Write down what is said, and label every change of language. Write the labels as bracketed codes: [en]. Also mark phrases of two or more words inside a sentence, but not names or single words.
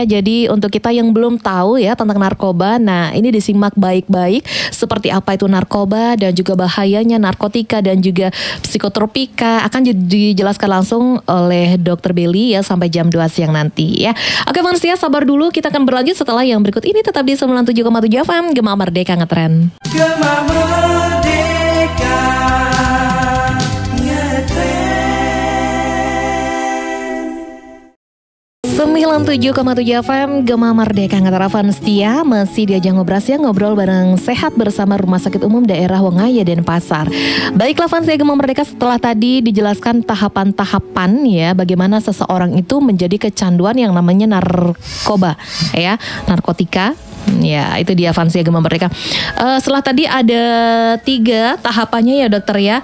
[id] Jadi untuk kita yang belum tahu ya tentang narkoba, nah ini disimak baik-baik seperti apa itu narkoba dan juga bahayanya narkotika dan juga psikotropika akan dijelaskan langsung oleh Dr. Belly ya sampai jam 2 siang nanti ya. Oke Fans Setia, sabar dulu, kita akan berlanjut setelah yang berikut ini, tetap di 97,7 FM Gema Merdeka Ngetren. Gema Merdeka Ngetren. 97,7 FM Gema Merdeka Ngetren. Fans Setia masih diajak ngobrol bareng sehat bersama Rumah Sakit Umum Daerah Wongaya Denpasar. Baiklah Fans Setia Gema Merdeka, setelah tadi dijelaskan tahapan-tahapan ya bagaimana seseorang itu menjadi kecanduan yang namanya narkoba ya, narkotika. Ya itu dia Fans Setia Gema Merdeka. Setelah tadi ada 3 tahapannya ya dokter ya.